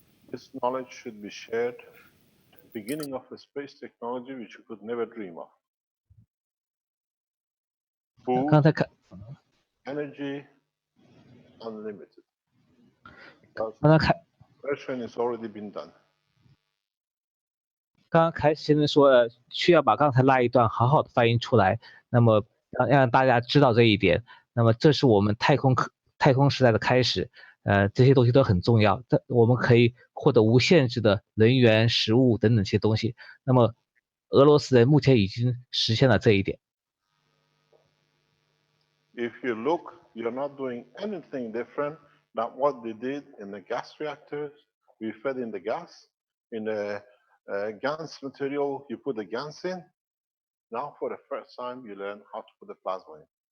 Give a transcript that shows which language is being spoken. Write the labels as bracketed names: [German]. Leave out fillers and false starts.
[English] This knowledge should be shared at the beginning of a space technology which you could never dream of. Food, [Chinese] 刚才看， [English] energy, unlimited. [Chinese] 刚才看。 [English] Version has already been done. [Chinese] 刚刚开始先生说，需要把刚才那一段好好的翻译出来，那么让大家知道这一点。那么这是我们太空时代的开始，这些东西都很重要。我们可以获得无限制的能源、食物等等这些东西。那么俄罗斯人目前已经实现了这一点。 [English] If you look, you're not doing anything different than what they did in the gas reactors. We fed in the gas. In the GaNs material, you put the GaNs in. Now, for the first time, you learn how to put the plasma in.